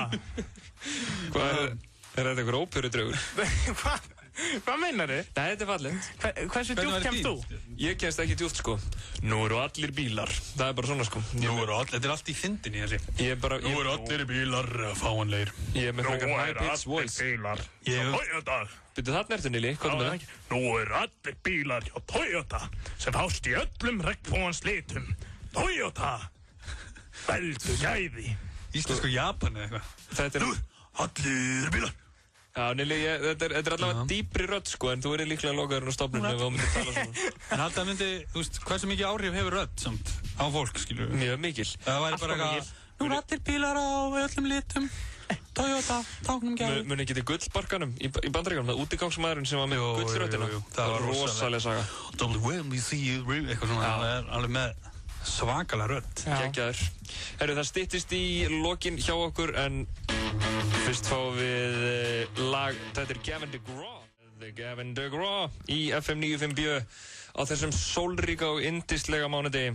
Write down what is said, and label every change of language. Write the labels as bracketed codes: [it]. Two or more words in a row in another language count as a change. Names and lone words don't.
[is] Hvað er þetta einhver óperudraugur? Hvað meinar þið? Nei, þetta er fallegt. Hversu djúpt kemst þú? Ég kemst ekki djúpt, sko. Nú eru allir bílar. Það er bara svona, sko. Þetta er allt í fyndinni, þessi. Nú eru allir bílar fáanlegir. Ég er með frekar [en] high-pitch voice. [is] Nú eru allir bílar hjá Toyota. Byrju, þarna ertu, Nili. Hvað er með það? Nú eru allir bílar hjá Toyota sem fást í öllum regnbogans litum. Toyota. Veldu gæði. Íslensku Japan eða eitthvað. Nú, allir bílar. Já, Nili, þetta er allavega dýpri rödd, sko, en þú er líklega lokaðurinn á stofnunum ef þú myndir tala svona. En alltaf myndi, þú veist, hversu mikið áhrif hefur rödd samt á fólk, skilur við? Mjög mikil. Það væri bara eitthvað, nú eru allir bílar á öllum litum, Toyota, táknum gæði. Muni ekki til gullbarkanum í Bandaríkjunum, það útigangsmaðurinn sem var með gullröddina. Það var rosalega saga. [en] When we see you, [is] eitthvað svona, það er alveg með svakalega rödd. Geggjaður. Herru, það styttist í lokin hjá okkur, en fyrst fáum við lag, þetta er Gavin DeGraw í FM 95B á þessum sólríka og yndislega mánudegi.